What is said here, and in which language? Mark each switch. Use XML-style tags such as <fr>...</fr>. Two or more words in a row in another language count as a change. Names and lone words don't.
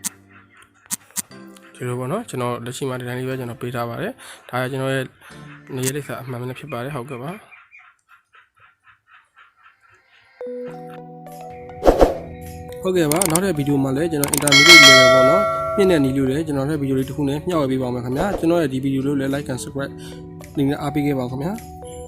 <my>ဒီလိုပေါ့နော်ကျွန်တော်လက်ရှိမှာဒီတိုင်းလေးပဲကျွန်တော်ပေးထားပါတယ်ဒါကကျွန်တော်ရဲ့နေရာလိပ်စာအမှန်ပဲဖြစ်ပါတယ်ဟုတ်ကဲ့ပါဟုတ်ကဲ့ပါနောက်တဲ့ဗီဒီယိုမှာလည်းကျွန်တော်</my> <en>intermediate level</en> <my>ပေါ့နော်မြင့်တဲ့နည်းလို့လည်းကျွန်တော်ရဲ့ဗီဒီယိုလေးတစ်ခုနဲ့မျှဝေပေးပါမယ်ခင်ဗျာကျွန်တော်ရဲ့ဒီဗီဒီယိုလေးကိုလည်း</my> <en>like and subscribe</en> <my>လုပ်နေအားပေးခဲ့ပါဦးခင်ဗျာ</my>